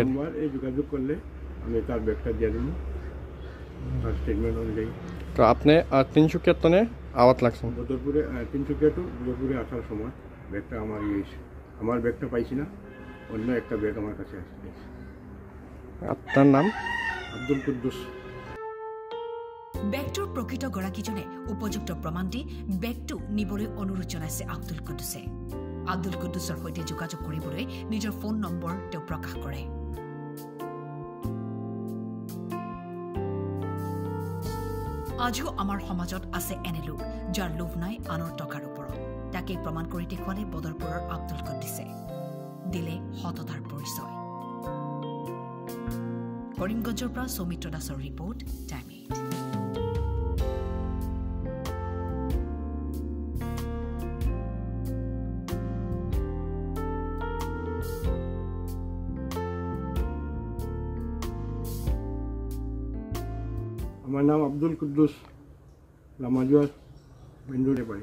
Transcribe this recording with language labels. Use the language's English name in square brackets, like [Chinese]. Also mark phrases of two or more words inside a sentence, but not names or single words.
[Bangla] নম্বর এই যোগাযোগ করলে আমি তার ব্যাগটা দিয়ে দেবো তার স্টেটমেন্ট অনুযায়ী তো আপনি তিনসুকিয়া তনে আওয়াত লাগছেন বদরপুরে তিনসুকিয়া টু বদরপুরে আসার সময় ব্যাগটা আমার আমার ব্যাগটা পাইছি না অন্য একটা ব্যাগ আমার কাছে আসছে আপনার নাম আব্দুল কুদ্দুস [Assamese] বেগটোৰ প্ৰকৃত গৰাকীজনে উপযুক্ত প্ৰমাণ দি বেগটো নিবলৈ অনুৰোধ জনাইছে আব্দুল কুদ্দুছে আব্দুল কুদ্দুছৰ সৈতে যোগাযোগ কৰিবলৈ নিজৰ ফোন নম্বৰ তেওঁ প্ৰকাশ কৰে আজিও আমাৰ সমাজত আছে এনে লোক যাৰ লোভ নাই আনৰ টকাৰ ওপৰত তাকে প্ৰমাণ কৰি দেখুৱালে বদৰপুৰৰ আব্দুল কুদ্দুছে দিলে সততাৰ পৰিচয় কৰিমগঞ্জৰ পৰা সৌমিত্ৰ দাসৰ ৰিপৰ্ট টাইম 8 [Bangla] আমার নাম আব্দুল কুদ্দুস লামাজুয়ার বেন্দুরে বাড়ি